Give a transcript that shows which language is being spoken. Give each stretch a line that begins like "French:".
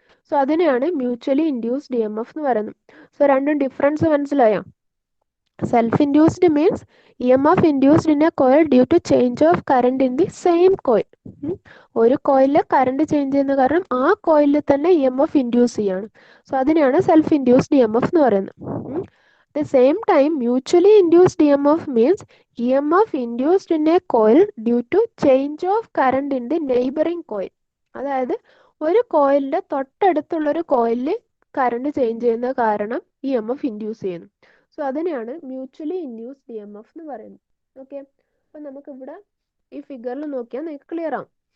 Malayalam: So അതിനെയാണ് mutually induced E M F എന്ന് പറയുന്നത്. സോ രണ്ടും ഡിഫറൻസ് മനസ്സിലായോ?
English: Self induced means E M F induced in a coil due to change of current in the same coil.
Malayalam: ഒരു കോയിലിൽ current change ചെയ്യുന്ന കാരണം ആ കോയിലിൽ തന്നെ ഇ എം എഫ് ഇൻഡ്യൂസ് ചെയ്യാണ്. സോ അതിനെയാണ് self induced E M F എന്ന് പറയുന്നത്.
English: At the same time, mutually induced EMF means EMF induced in a coil due to change of current in the neighboring coil.
Malayalam: അതായത് ഒരു കോയിലിന്റെ തൊട്ടടുത്തുള്ള ഒരു കോയിലിൽ കറണ്ട് ചേഞ്ച് ചെയ്യുന്ന കാരണം ഇ എം എഫ് ഇൻഡ്യൂസ് ചെയ്യുന്നു. സോ അതിനെയാണ് mutually induced E M F എന്ന് പറയുന്നത്. ഓക്കെ, അപ്പം നമുക്കിവിടെ ഈ ഫിഗറിൽ നോക്കിയാൽ നിങ്ങൾക്ക് ക്ലിയർ ആവും.